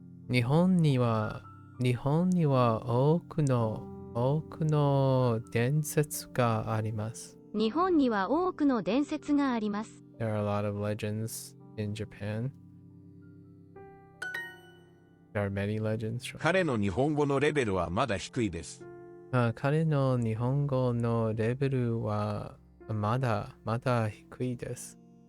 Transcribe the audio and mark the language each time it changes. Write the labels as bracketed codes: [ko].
[ja] 日本には多くの伝説があります。日本には多くの伝説があります。 [en] There are a lot of legends in Japan. There are many legends. [ja] 彼の日本語のレベルはまだ低いです。彼の日本語のレベルはまだ低いです。